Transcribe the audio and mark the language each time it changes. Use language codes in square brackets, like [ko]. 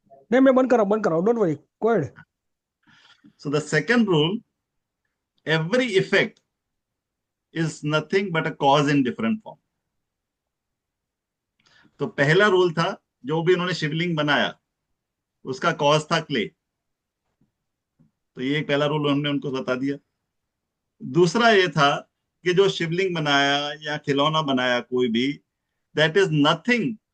[hi] नहीं, मैं बंद कराऊं, [en] Don't worry, go ahead. So the second rule, every effect is nothing but a cause in different form. [hi] तो पहला rule था, जो भी उन्होंने शिवलिंग बनाया उसका कॉज था क्ले, तो ये एक पहला रूल हमने उनको बता दिया. दूसरा ये था कि जो शिवलिंग बनाया या खिलौना बनाया कोई भी, दैट इज नथिंग